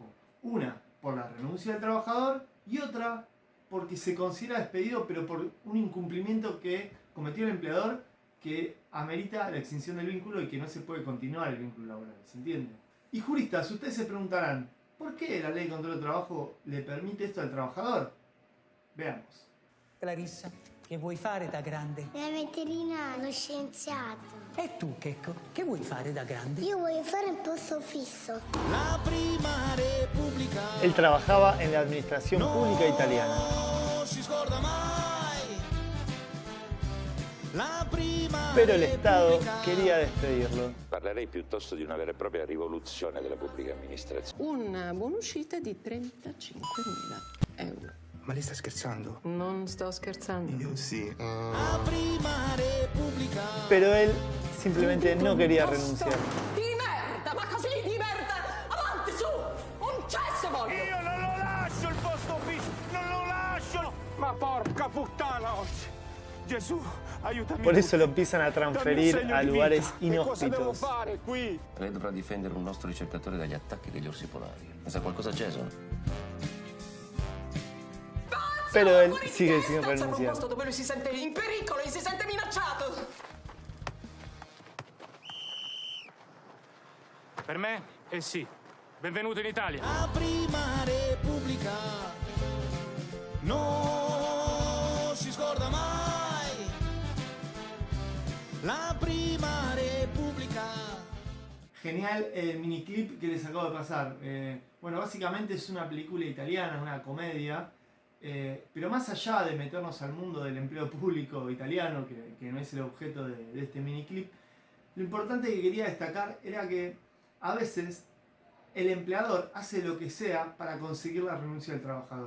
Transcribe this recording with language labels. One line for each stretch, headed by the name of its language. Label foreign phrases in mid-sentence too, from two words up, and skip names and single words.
Spanish: Una por la renuncia del trabajador y otra porque se considera despedido pero por un incumplimiento que cometió el empleador que amerita la extinción del vínculo y que no se puede continuar el vínculo laboral. ¿Se entiende? Y juristas, ustedes se preguntarán, ¿por qué la ley de control del trabajo le permite esto al trabajador? Veamos.
Italian: Clarissa, che vuoi fare da grande? La veterinaria, lo scienziato. E tu, Checco, che vuoi fare da grande? Io voglio fare un posto fisso. La prima repubblica.
Spanish: Él trabajaba en la administración pública italiana.
Italian: Non si scorda mai. La prima
Spanish: Pero el Estado
Italian: repubblica.
Spanish: quería despedirlo.
Italian: Parlerei piuttosto di una vera e propria rivoluzione della pubblica amministrazione. Una buonuscita di 35.000 euro. Ma lei sta scherzando? Non sto scherzando. Io sì. La prima repubblica.
Spanish: Pero él simplemente no quería renunciar.
Italian: Di merda, ma così di merda! Avanti, su! Un cesso voglio! Io non lo lascio il posto fisso, non lo lascio! Ma porca puttana oggi! Gesù, aiutami!
Spanish: Por eso lo empiezan a transferir a lugares
Italian: Cosa devo
Spanish: inhóspitos.
Italian: fare qui? Lei dovrà difendere un nostro ricercatore dagli attacchi degli orsi polari. Ne sa qualcosa, Jason?
Spanish: Pero él
Italian: Fuori di
Spanish: sigue
Italian: testa!
Spanish: sin
Italian: Serve un
Spanish: renunciar.
Italian: posto dove lui si sente in pericolo e si sente minacciato! Per me è sì. Benvenuto in Italia. La prima repubblica. Non si scorda mai. La prima repubblica.
Spanish: Genial el miniclip que les acabo de pasar. Bueno, básicamente es una película italiana, una comedia. Pero más allá de meternos al mundo del empleo público italiano, que no es el objeto de este miniclip, lo importante que quería destacar era que a veces el empleador hace lo que sea para conseguir la renuncia del trabajador.